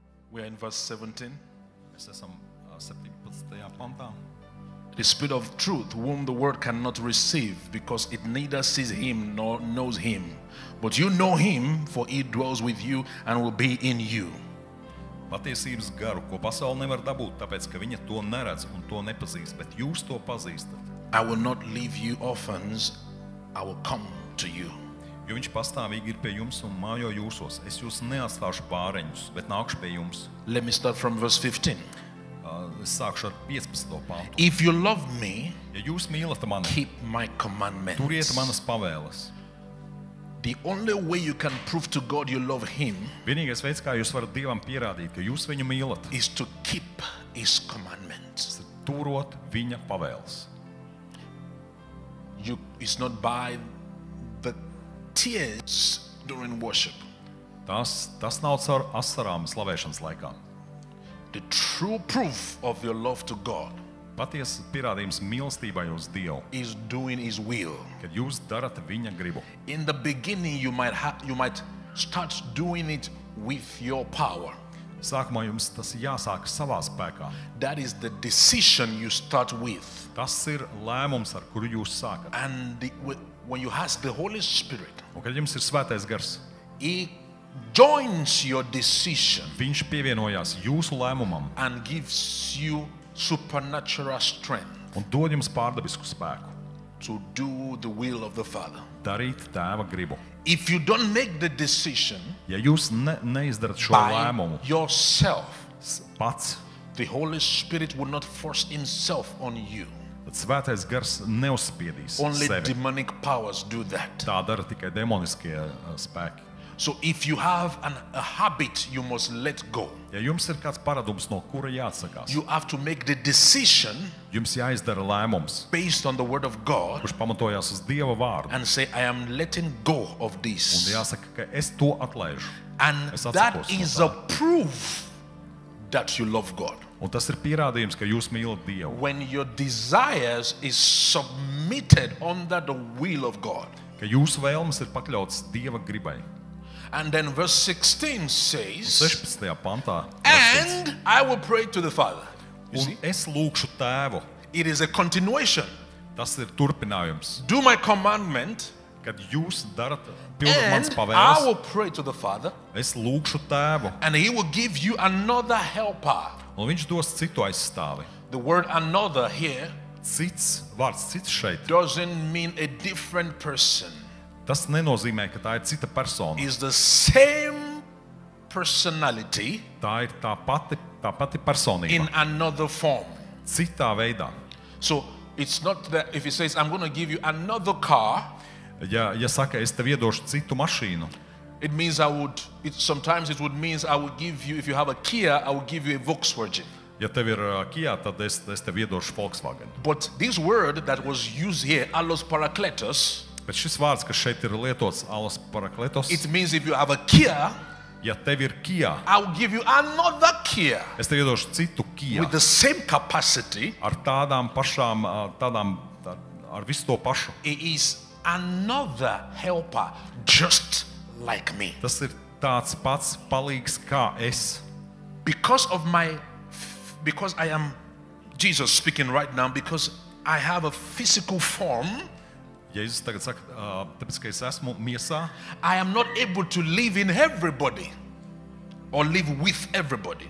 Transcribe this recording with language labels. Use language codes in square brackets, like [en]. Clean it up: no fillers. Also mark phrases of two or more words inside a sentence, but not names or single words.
[en] We are in verse 17. [lv] Mēs esam 17. pantā. [en] The Spirit of truth, whom the world cannot receive, because it neither sees him nor knows him. But you know him, for he dwells with you and will be in you. [lv] Patiesības garu, ko pasaule nevar dabūt, tāpēc, ka viņa to neredz un to nepazīst, bet jūs to pazīstat. [en] I will not leave you orphans, I will come to you. [lv] Jo viņš pastāvīgi ir pie jums un mājo jūsos. Es jūs neatstāšu pāreņus, bet nākšu pie jums. [en] Let me start from verse 15. [lv] Es sākšu ar 15. pantu. [en] If you love me, [lv] Ja jūs mīlat mani, [en] keep my commandments. [lv] turiet manas pavēles. [en] The only way you can prove to God you love him [lv] Vienīgais veids, kā jūs varat Dievam pierādīt, ka jūs viņu mīlat, [en] is to keep his commandments. [lv] ir turot viņa pavēles. [en] It's not by the tears during worship. [lv] Tas nav caur asarām slavēšanas laikā. [en] The true proof of your love to God [lv] Patiesa pierādījums mīlestībai uz Dievu, [en] is doing his will. [lv] kad jūs darat viņa gribu. [en] In the beginning, you might start doing it with your power. [lv] Sākumā jums tas jāsāk savā spēkā. [en] That is the decision you start with. [lv] Tas ir lēmums, ar kuru jūs sākat. [en] And when you ask the Holy Spirit, [lv] Un kad jums ir svētais gars, [en] he joins your decision [lv] viņš pievienojās jūsu lēmumam [en] and gives you supernatural strength [lv] un dod jums pārdabisku spēku [en] to do the will of the Father. [lv] darīt tēva gribu. [en] If you don't make the decision [lv] Ja jūs neizdarat šo [en] by [lv] lēmumu [en] yourself, [lv] pats, [en] the Holy Spirit will not force himself on you. [lv] tad svētais gars neuzspiedīs [en] Only [lv] sevi. [en] demonic powers do that. [lv] Tā dara tikai demoniskie spēki. [en] So if you have a habit, you must let go. [lv] Ja jums ir kāds paradums, no kura jāatsakās, [en] You have to make the decision [lv] jums jāizdara lēmums, [en] based on the word of God [lv] kurš pamatojās uz Dieva vārdu. [en] and say, I am letting go of [lv] Un [en] this. [lv] jāsaka, ka es to atlaižu. [en] And [lv] Es [en] that [lv] atsakos no [en] is [lv] tā. [en] a proof that you love God. [lv] Un tas ir pierādījums, ka jūs mīlat Dievu. [en] When your desires is submitted under the will of God. [lv] Ka jūsu vēlmes ir pakļautas Dieva gribai. [en] And then verse 16 says, [lv] 16. pantā. [en] and I will pray to the Father. You [lv] Un [en] see? [lv] es lūkšu tēvu. [en] It is a continuation. [lv] Tas ir turpinājums. [en] Do my commandment, [lv] Kad jūs darat pilnīgi mans [en] and I [lv] pavēles, [en] will pray to the Father, [lv] es lūkšu tēvu. [en] and he will give you another helper. [lv] Un viņš dos citu aizstāvi. [en] The word another here [lv] Cits vārds, cits šeit. [en] doesn't mean a different person. [lv] Tas nenozīmē, ka tā ir cita persona. [en] It's the same personality [lv] Tā ir tā pati personība. [en] in another form. [lv] Citā veidā. [en] So it's not that if he says, I'm going to give you another car, [lv] Ja saka, es tev iedošu citu mašīnu, [en] it means sometimes it would mean I would give you, if you have a Kia, I will give you a Volkswagen. [lv] ja tev ir Kia, tad es tev iedošu Volkswagen. [en] But this word that was used here, [el] ἄλλος παράκλητος, [lv] Bet šis vārds, kas šeit ir lietots, [el] ἄλλος παράκλητος, [en] it means if you have a Kia, [lv] ja tev ir Kia, [en] I will give you another Kia [lv] es tev iedošu citu Kia [en] with the same capacity. [lv] ar tādām pašām, ar visu to pašu. [en] It is another helper just like me. [lv] Tas ir tāds pats palīgs kā es. [en] Because I am Jesus speaking right now, because I have a physical form, [lv] Jēzus tagad saka, tāpēc, ka es esmu miesā, [en] I am not able to live in everybody or live with everybody.